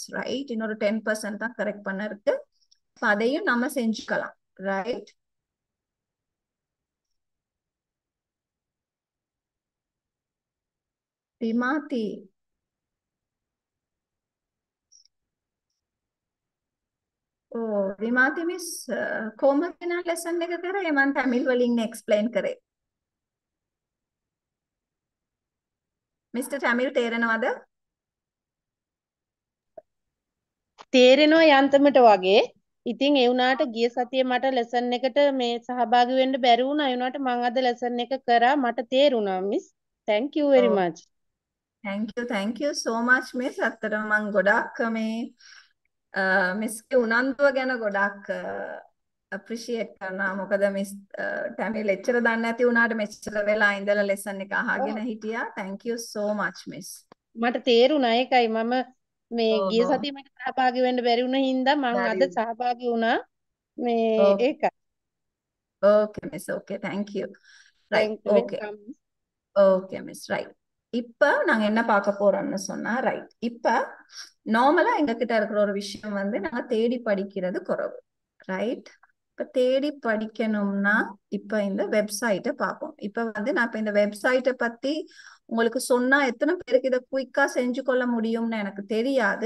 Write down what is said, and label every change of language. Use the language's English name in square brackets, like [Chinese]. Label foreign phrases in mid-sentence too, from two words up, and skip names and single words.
[Tamil] ரைட். இன்னொரு 10% தான் கரெக்ட் பண்ண இருக்கு. அதையும் நம்ம செஞ்சுக்கலாம். ரைட். Vimati. [English] Oh, Vimati miss, [Sinhala] කොහොමද lesson එක කරේ? මම තමිල් වලින් explain කරේ. Mr. Tamil තේරෙනවද? තේරෙනවා යන්තමට වගේ. ඉතින් ඒ වුණාට ගිය සතියේ මට ලෙසන් එකට මේ සහභාගී වෙන්න බැරි වුණා. ඒ වුණාට මම අද ලෙසන් එක කරා. මට තේරුණා මිස්. [English] Thank you very Oh, much. thank you so much miss. [Sinhala] ඇත්තටම මම ගොඩක් මේ මිස්ගේ උනන්දුව ගැන ගොඩක් appreciate කරනවා. මොකද මිස් ටැමිල් එච්චර දන්නේ නැති වුණාට මෙච්චර වෙලා ඉඳලා ලෙසන් එක අහගෙන හිටියා. [English] Thank you so much miss. [Sinhala] මට තේරුණා ඒකයි මම මේ ගිය ඔව්. සතියේ මට සහභාගී වෙන්න බැරි වුණ හින්දා මම අද බැරි. සහභාගී වුණා. මේ [English] Okay. [Sinhala] ඒකයි. [English] Okay miss. Okay, thank you. Right. Thank you. Okay. Welcome. okay miss right. [Tamil] இப்போ நாங்க என்ன பார்க்க போறோம்னு சொன்னா ரைட். இப்போ நார்மலா எங்ககிட்ட இருக்கிற ஒரு விஷயம் வந்து நாங்க தேடி படிக்கிறது குறைவு. ரைட். இப்போ தேடி படிக்கணும்னா இப்போ இந்த வெப்சைட்டை பார்ப்போம். இப்போ வந்து நான் இப்போ இந்த வெப்சைட்டை பத்தி உங்களுக்கு சொன்னா எத்தனை பேருக்கு இதை குயிக்கா செஞ்சு கொள்ள முடியும்னு எனக்கு தெரியாது.